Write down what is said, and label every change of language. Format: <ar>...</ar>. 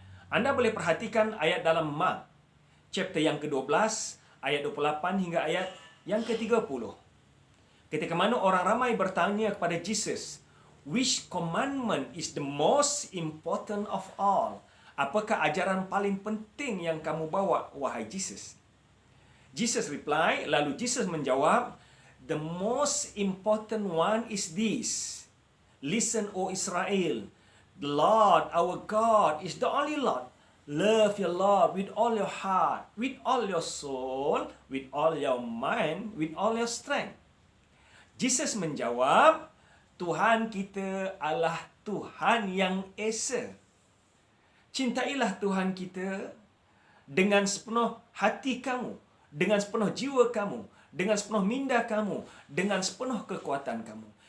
<ms>Anda boleh perhatikan ayat dalam Mark, chapter yang ke-12, ayat 28 hingga ayat yang ke-30. Ketika mana orang ramai bertanya kepada Jesus,</ms> <en>which commandment is the most important of all?</en> <ms>Apakah ajaran paling penting yang kamu bawa, wahai Jesus?</ms> <en>Jesus reply,</en> <ms>lalu Jesus menjawab,</ms> <en>the most important one is this. Listen, O Israel, the Lord our God is the only Lord. Love your Lord with all your heart, with all your soul, with all your mind, with all your strength.</en> <ms>Jesus menjawab, Tuhan kita adalah Tuhan Yang Esa. Cintailah Tuhan kita dengan sepenuh hati kamu, dengan sepenuh jiwa kamu, dengan sepenuh minda kamu, dengan sepenuh kekuatan kamu.</ms>